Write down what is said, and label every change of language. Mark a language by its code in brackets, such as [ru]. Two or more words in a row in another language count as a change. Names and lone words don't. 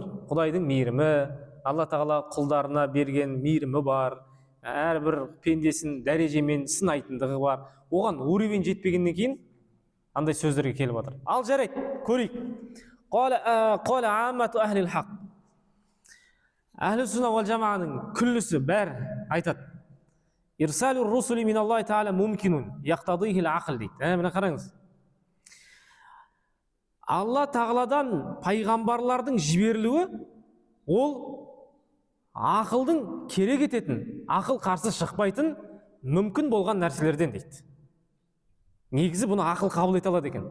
[kk] Құдайдың мейірімі, Алла тағала құлдарына берген мейірімі бар, әрбір пендесін дәрежемен сынайтындығы бар. Оған уровень жетпегеннен кейін андай сөздерге келіп жатыр. Ал жарайды, көрейік. [ar] قال أئمة أهل الحق. أهل السنة و [kk] жамағаның күллісі бәрі айтады. [ar] إرسال الرسل من الله تعالى ممكن يقتضيه العقل дейді. [kk] Міне қараңыз. Алла тағаладан пайғамбарлардың жіберілуі ол ақылдың керек ететін, ақыл қарсы шықпайтын мүмкін болған нәрселерден дейді. Негізі бұны ақыл қабыл ете алады екен.